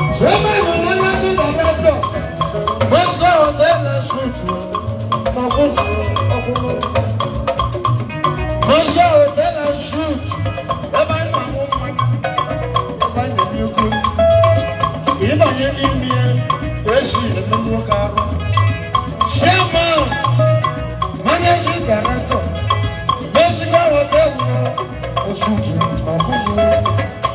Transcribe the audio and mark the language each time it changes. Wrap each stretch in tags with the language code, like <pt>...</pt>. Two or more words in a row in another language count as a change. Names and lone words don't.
<ig>Ebe ịhụnanya dị na mmadụ, West Hotel na Suite, ma ọ bụ ọkụkọ. Moscow Hotel and Suites. Ebe anyị na-amụ mma. Ebe anyị na-enye okwu. Ịbanye n'ime ya, wee si eme nwoke arụ.</ig> <en>Chairman, Managing Director, Moscow Hotel and Suites.</en>